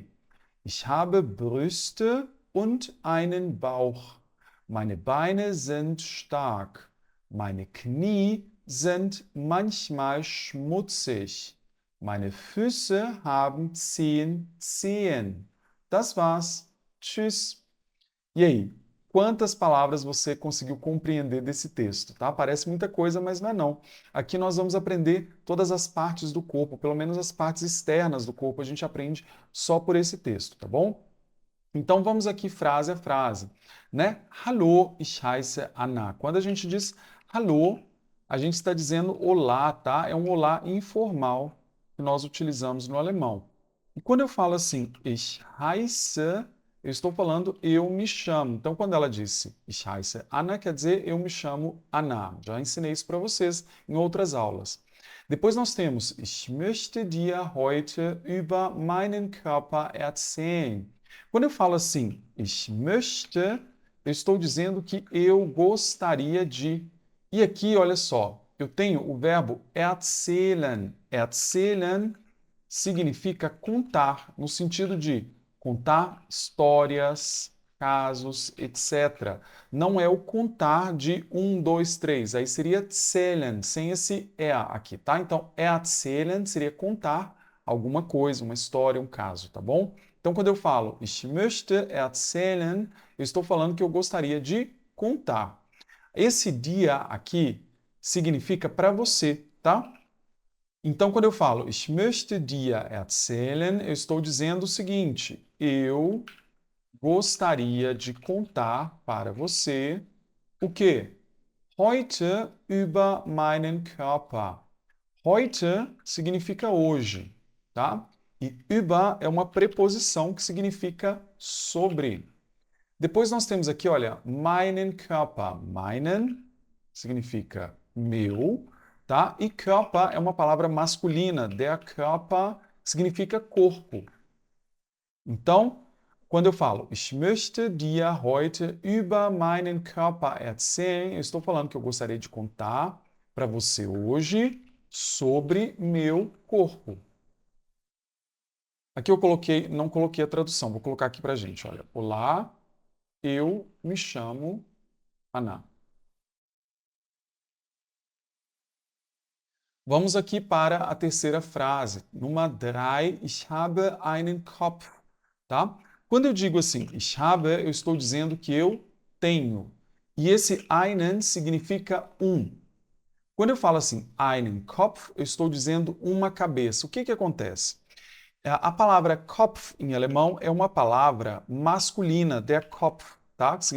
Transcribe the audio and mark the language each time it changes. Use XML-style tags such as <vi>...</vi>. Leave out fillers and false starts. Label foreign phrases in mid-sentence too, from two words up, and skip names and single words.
<de>Ich habe Brüste und einen Bauch. Meine Beine sind stark. Meine Knie sind manchmal schmutzig. Meine Füße haben 10 Zehen. Das war's. Tschüss.</de> <pt>E aí, quantas palavras você conseguiu compreender desse texto, tá? Parece muita coisa, mas não é não. Aqui nós vamos aprender todas as partes do corpo, pelo menos as partes externas do corpo a gente aprende só por esse texto, tá bom? Então vamos aqui frase a frase, né?</pt> <de>Hallo, ich heiße Anna.</de> <pt>Quando a gente diz hallo, a gente está dizendo olá, tá? É um olá informal que nós utilizamos no alemão. E quando eu falo assim,</pt> <de>ich heiße,</de> <pt>eu estou falando eu me chamo. Então quando ela disse</pt> <de>ich heiße Anna,</de> <pt>quer dizer eu me chamo Anna. Já ensinei isso para vocês em outras aulas.</pt> <de>Depois nós temos ich möchte dir heute über meinen Körper erzählen.</de> <pt>Quando eu falo assim,</pt> <de>ich möchte,</de> <pt>eu estou dizendo que eu gostaria de. E aqui, olha só, eu tenho o verbo erzählen. Erzählen significa contar, no sentido de contar histórias, casos, etc. Não é o contar de 1, 2, 3. Aí seria zählen, sem esse E aqui, tá? Então, erzählen seria contar alguma coisa, uma história, um caso, tá bom? Então, quando eu falo</pt> <de>ich möchte erzählen,</de> <pt>eu estou falando que eu gostaria de contar. Esse dia aqui significa para você, tá? Então, quando eu falo</pt> <de>ich möchte dir erzählen,</de> <pt>eu estou dizendo o seguinte: eu gostaria de contar para você o quê?</pt> <de>Heute über meinen Körper.</de> <pt>Heute significa hoje, tá? E über é uma preposição que significa sobre. Depois nós temos aqui, olha,</pt> <de>meinen Körper.</de> <pt>Meinen significa meu, tá? E Körper é uma palavra masculina.</pt> <de>Der Körper</de> <pt>significa corpo. Então, quando eu falo,</pt> <de>ich möchte dir heute über meinen Körper erzählen,</de> <pt>eu estou falando que eu gostaria de contar para você hoje sobre meu corpo. Aqui eu coloquei, não coloquei a tradução, vou colocar aqui para a gente. Olha, olá, eu me chamo Ana. Vamos aqui para a terceira frase.</pt> <de>Nummer 3, ich habe einen Kopf.</de> <pt>Tá? Quando eu digo assim,</pt> <de>ich habe,</de> <pt>eu estou dizendo que eu tenho. E esse einen significa um. Quando eu falo assim,</pt> <de>einen Kopf,</de> <pt>eu estou dizendo uma cabeça. O que que acontece? A palavra Kopf em alemão é uma palavra masculina,</pt> <de>der Kopf,</de> <pt>tá?</pt>